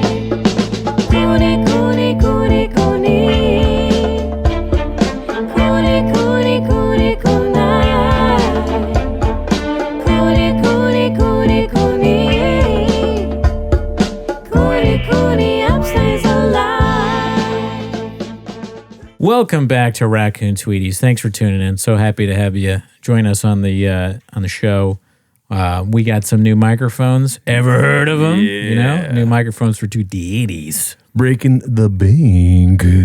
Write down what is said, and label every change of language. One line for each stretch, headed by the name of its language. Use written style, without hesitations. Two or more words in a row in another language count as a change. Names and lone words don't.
English: Cooney, Cooney, Cooney, Cooney. Cooney, Cooney, Cooney, Cooney. Cooney, Cooney, Cooney, Cooney. Cooney, Cooney, upstays alive. Welcome back to Raccoon Tweeties. Thanks for tuning in. So happy to have you join us on the show. We got some new microphones. Ever heard of them? Yeah. You know, new microphones for 2 D80s. Breaking the bank.